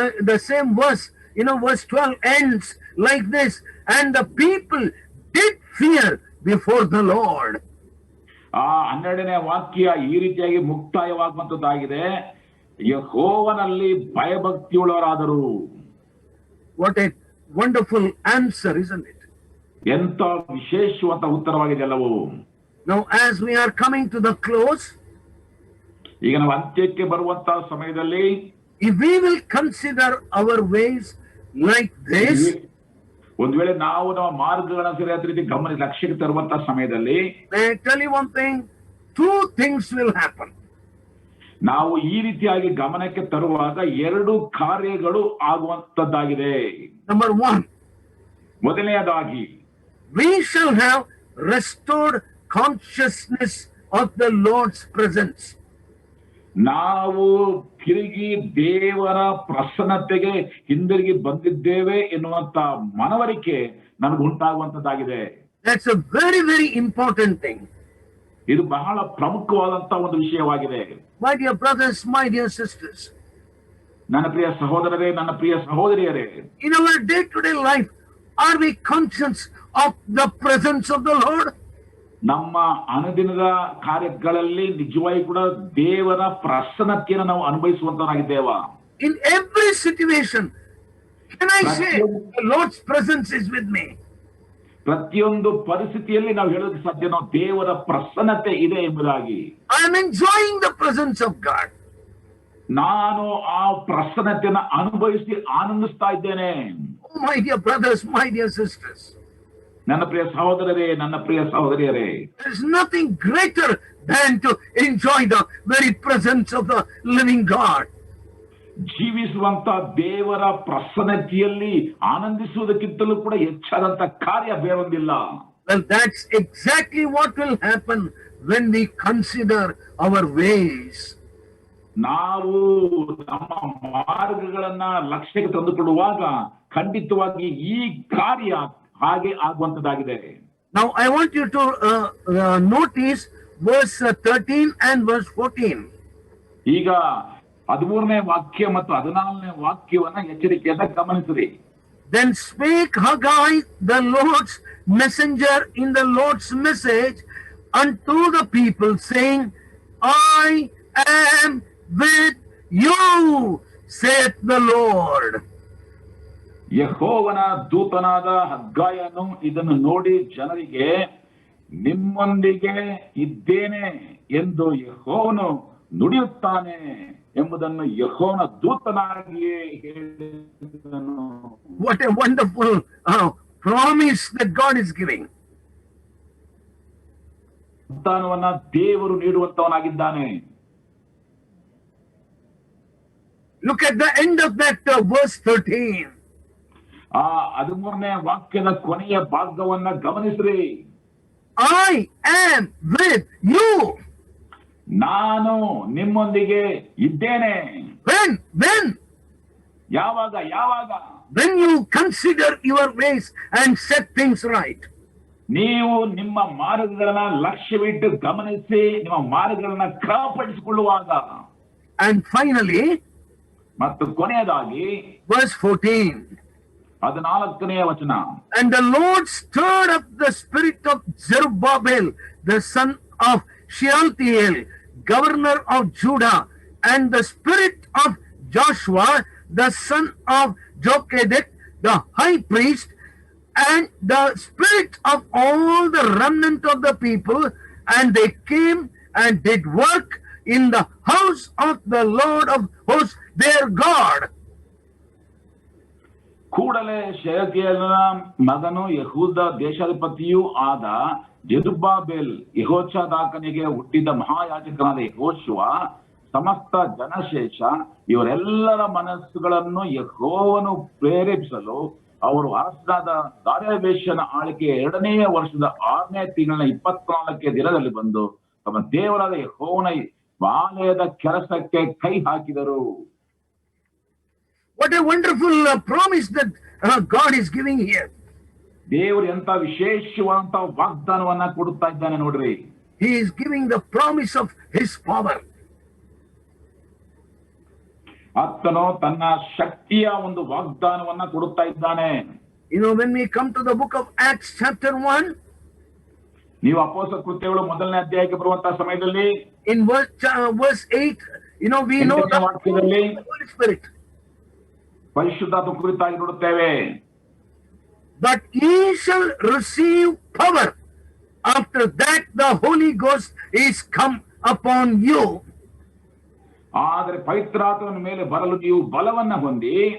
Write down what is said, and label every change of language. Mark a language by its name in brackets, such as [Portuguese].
[English] The same verse, verse 12 ends like this, and the people did fear before the Lord. [Kannada] ಆ 12ನೇ ವಾಕ್ಯ ಈ ರೀತಿಯಾಗಿ ಮುಕ್ತಾಯವಾಗುವಂತದ್ದಾಗಿದೆ. ಯೆಹೋವನಲ್ಲಿ ಭಯಭಕ್ತಿಯುಳ್ಳವರಾದರು. [English] What a wonderful answer, isn't it? [Kannada] ಎಂತ ವಿಶೇಷವಾದ ಉತ್ತರವಾಗಿದೆ ಅಲ್ಲವೋ. [English] Now as we are coming to the close, [Kannada] ಈಗ ನಾವು ಅಂತ್ಯಕ್ಕೆ ಬರುವಂತಹ ಸಮಯದಲ್ಲಿ [English] if we will consider our ways like this, [Kannada] ಒಂದು ವೇಳೆ ನಾವು ನಮ್ಮ ಮಾರ್ಗಗಳನ್ನು ಸರಿಯಾದ ರೀತಿ ಲಕ್ಷ್ಯಕ್ಕೆ ತರುವಂತಹ ಸಮಯದಲ್ಲಿ, [English] may I tell you one thing? two things will happen. [Kannada] ನಾವು ಈ ರೀತಿಯಾಗಿ ಗಮನಕ್ಕೆ ತರುವಾಗ ಎರಡು ಕಾರ್ಯಗಳು ಆಗುವಂತದ್ದಾಗಿದೆ. [English] Number one, [Kannada] ಮೊದಲನೆಯದಾಗಿ [English] we shall have restored consciousness of the Lord's presence. [Kannada] ನಾವು ತಿರುಗಿ ದೇವರ ಪ್ರಸನ್ನತೆಗೆ ಹಿಂದಿರುಗಿ ಬಂದಿದ್ದೇವೆ ಎನ್ನುವಂತ ಮನವರಿಕೆ ನಮಗೆ ಉಂಟಾಗುವಂತದ್ದಾಗಿದೆ. [English] That's a very, very important thing. [Kannada] ಇದು ಬಹಳ ಪ್ರಮುಖವಾದಂತ ಒಂದು ವಿಷಯವಾಗಿದೆ. [English] My dear brothers, my dear sisters, [Kannada] ನನ್ನ ಪ್ರಿಯ ಸಹೋದರರೇ, ನನ್ನ ಪ್ರಿಯ ಸಹೋದರಿಯರೇ, [English] in our day-to-day life, are we conscious of the presence of the Lord? [Kannada] ನಮ್ಮ ಅನುದಿನದ ಕಾರ್ಯಗಳಲ್ಲಿ ನಿಜವಾಗಿ ಕೂಡ ದೇವರ ಪ್ರಸನ್ನತೆಯನ್ನು ನಾವು ಅನುಭವಿಸುವಂತವರಾಗಿದ್ದೇವಾ? [English] In every situation, can I say the Lord's presence is with me? [Kannada] ಪ್ರತಿಯೊಂದು ಪರಿಸ್ಥಿತಿಯಲ್ಲಿ ನಾವು ಹೇಳೋದಕ್ಕೆ ಸಾಧ್ಯ, ನಾವು ದೇವರ ಪ್ರಸನ್ನತೆ ಇದೆ ಎಂಬುದಾಗಿ. [English] I am enjoying the presence of God. [Kannada] ನಾನು ಆ ಪ್ರಸನ್ನತೆಯನ್ನು ಅನುಭವಿಸಿ ಆನಂದಿಸ್ತಾ ಇದ್ದೇನೆ. [English] Oh, my dear brothers, my dear sisters, [Kannada] ನನ್ನ ಪ್ರಿಯ ಸಹೋದರರೇ, ನನ್ನ ಪ್ರಿಯ ಸಹೋದರಿಯರೇ, [English] there is nothing greater than to enjoy the very presence of the living God. [Kannada] ಜೀವಿಸುವಂತ ದೇವರ ಪ್ರಸನ್ನತೆಯಲ್ಲಿ ಆನಂದಿಸುವುದಕ್ಕಿಂತಲೂ ಕೂಡ ಹೆಚ್ಚಾದಂತ ಕಾರ್ಯ ಬೇರೊಂದಿಲ್ಲ. [English] Well, that's exactly what will happen when we consider our ways. [Kannada] ನಾವು ನಮ್ಮ ಮಾರ್ಗಗಳನ್ನ ಲಕ್ಷ್ಯಕ್ಕೆ ತಂದುಕೊಳ್ಳುವಾಗ ಖಂಡಿತವಾಗಿ ಈ ಕಾರ್ಯ ಹಾಗೆ ಆಗುವಂತದ್ದಾಗಿದೆ. [English] Now, I want you to notice verse 13 and verse 14. [Kannada] ಈಗ 13ನೇ ವಾಕ್ಯ ಮತ್ತು 14ನೇ ವಾಕ್ಯವನ್ನ ಎಚ್ಚರಿಕೆಯಿಂದ ಗಮನಿಸಿರಿ. [English] Then spake Haggai, the Lord's messenger, in the Lord's message unto the people, saying, I am with you, saith the Lord. [Kannada] ಯೆಹೋವನ ದೂತನಾದ ಹಗ್ಗಾಯನು ಇದನ್ನು ನೋಡಿ ಜನರಿಗೆ, ನಿಮ್ಮೊಂದಿಗೆ ಇದ್ದೇನೆ ಎಂದು ಯೆಹೋವನು ನುಡಿಯುತ್ತಾನೆ ಎಂಬುದನ್ನು ಯೆಹೋವನ ದೂತನಾಗಿಯೇ ಹೇಳಿದನು. [English] What a wonderful promise that God is giving. [Kannada] ವಾಗ್ದಾನವನ್ನ ದೇವರು ನೀಡುವಂತವನಾಗಿದ್ದಾನೆ. [English] Look at the end of that verse 13. [Kannada] ಆ 13ನೇ ವಾಕ್ಯದ ಕೊನೆಯ ಭಾಗವನ್ನ ಗಮನಿಸ್ರಿ. [English] I am with you. [Kannada] ನಾನು ನಿಮ್ಮೊಂದಿಗೆ ಇದ್ದೇನೆ. [English] When? [Kannada] ಯಾವಾಗ? [English] When you consider your ways and set things right. [Kannada] ನೀವು ನಿಮ್ಮ ಮಾರ್ಗಗಳನ್ನ ಲಕ್ಷ್ಯವಿಟ್ಟು ಗಮನಿಸಿ ನಿಮ್ಮ ಮಾರ್ಗಗಳನ್ನ ಕ್ರಮಪಡಿಸಿಕೊಳ್ಳುವಾಗ. [English] And finally, [Kannada] ಮತ್ತು ಕೊನೆಯದಾಗಿ [English] verse 14. [Kannada] 14ನೇ ವಚನ. [English] And the Lord stirred up the spirit of Zerubbabel, the son of Shealtiel, governor of Judah, and the spirit of Joshua, the son of Jochebed, the high priest, and the spirit of all the remnant of the people, and they came and did work in the house of the Lord of hosts, their God. [Kannada] ಕೂಡಲೇ ಶೆಯಲ್ತೀಯೇಲನ ಮಗನು ಯೆಹೂದ ದೇಶಾಧಿಪತಿಯೂ ಆದ Zerubbabel, ಯೆಹೋಚಾದಾಕನಿಗೆ ಹುಟ್ಟಿದ ಮಹಾಯಾಜಕನಾದ ಯೆಹೋಶುವ, ಸಮಸ್ತ ಜನಶೇಷ ಇವರೆಲ್ಲರ ಮನಸ್ಸುಗಳನ್ನು ಯೆಹೋವನು ಪ್ರೇರೇಪಿಸಲು ಅವರು ಅರಸನಾದ ದಾರ್ಯಾವೇಶನ ಆಳ್ವಿಕೆ 2ನೇ ವರ್ಷದ 6ನೇ ತಿಂಗಳಿನ 24ನೇ ದಿನದಲ್ಲಿ ಬಂದು ತಮ್ಮ ದೇವರಾದ ಯೆಹೋವನ ಆಲಯದ ಕೆಲಸಕ್ಕೆ ಕೈ ಹಾಕಿದರು. [English] What a wonderful promise that God is giving here. [Kannada] ದೇವರು ಎಂತ ವಿಶೇಷವಾದಂತ ವಾಗ್ದಾನವನ್ನ ಕೊಡುತ್ತಾ ಇದ್ದಾನೆ ನೋಡ್ರಿ. [English] He is giving the promise of his power. [Kannada] ಆತನು ತನ್ನ ಶಕ್ತಿಯ ಒಂದು ವಾಗ್ದಾನವನ್ನ ಕೊಡುತ್ತಾ ಇದ್ದಾನೆ. [English] You know, when we come to the book of Acts chapter 1, [Kannada] ನೀವು ಅಪೊಸ್ತಲ ಕೃತ್ಯಗಳು 1ನೇ ಅಧ್ಯಾಯಕ್ಕೆ ಬರುವಂತಹ ಸಮಯದಲ್ಲಿ [English] in verse 8, you know, we know the Holy Spirit. [Kannada] ಪರಿಶುದ್ಧಾತ್ಮ ಕುರಿತಾಗಿ ನೋಡುತ್ತೇವೆ. [English] But ye shall receive power after that the Holy Ghost is come upon you. [Kannada] ಆದರೆ ಪವಿತ್ರಾತ್ಮನ ಮೇಲೆ ಬರಲು ನೀವು ಬಲವನ್ನ ಹೊಂದಿ,